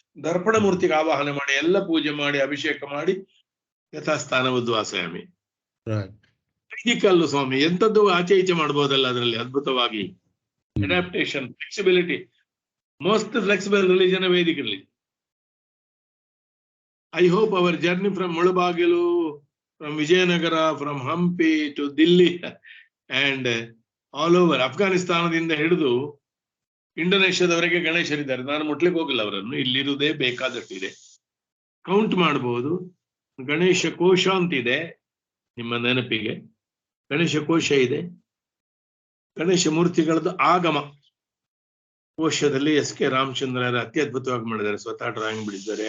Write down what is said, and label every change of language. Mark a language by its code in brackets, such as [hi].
[kn] ದರ್ಪಣ ಮೂರ್ತಿಗೆ ಆವಾಹನೆ ಮಾಡಿ ಎಲ್ಲ ಪೂಜೆ ಮಾಡಿ ಅಭಿಷೇಕ ಮಾಡಿ ಯಥಾಸ್ಥಾನ ಉದ್ವಾಸಯಾಮಿ. ವೈದಿಕಲ್ಲು ಸ್ವಾಮಿ, ಎಂತದ್ದು ಆಚೆ ಈಚೆ ಮಾಡ್ಬೋದಲ್ಲ ಅದರಲ್ಲಿ ಅದ್ಭುತವಾಗಿ. [en] Adaptation, flexibility, most flexible religion Vedic religion. I hope our journey from Mulabagilu, from Vijayanagara, from Hampi to Delhi and all over [kn] ಅಫ್ಘಾನಿಸ್ತಾನದಿಂದ ಹಿಡಿದು ಇಂಡೋನೇಷ್ಯಾದವರೆಗೆ ಗಣೇಶರಿದ್ದಾರೆ. ನಾನು ಮುಟ್ಲಿಕ್ಕೆ ಹೋಗಿಲ್ಲ ಅವರನ್ನು, ಇಲ್ಲಿರುವುದೇ ಬೇಕಾದಷ್ಟಿದೆ, ಕೌಂಟ್ ಮಾಡಬಹುದು. ಗಣೇಶ ಕೋಶ ಅಂತಿದೆ ನಿಮ್ಮ ನೆನಪಿಗೆ, ಗಣೇಶ ಕೋಶ ಇದೆ. ಗಣೇಶ ಮೂರ್ತಿಗಳದ್ದು ಆಗಮ ಕೋಶದಲ್ಲಿ ಎಸ್ ಕೆ ರಾಮಚಂದ್ರರ ಅತ್ಯದ್ಭುತವಾಗಿ ಮಾಡಿದ್ದಾರೆ, ಸ್ವತಃ ಡ್ರಾಯಿಂಗ್ ಬಿಡಿದ್ದಾರೆ.